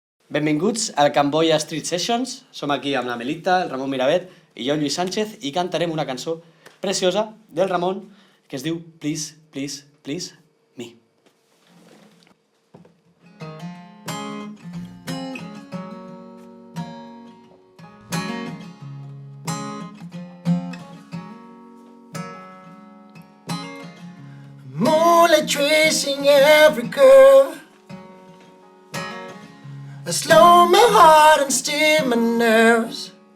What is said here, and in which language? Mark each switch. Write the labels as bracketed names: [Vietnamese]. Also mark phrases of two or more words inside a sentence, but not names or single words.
[Catalan] Benvinguts al Camboya Street Sessions. Som aquí amb la Melita, el Ramon Mirabet i jo, Lluís Sánchez, i cantarem una cançó preciosa del Ramon que es diu Please, Please, Please Me. [English] Moonlight tracing every curve, I slow my heart and still my nerves.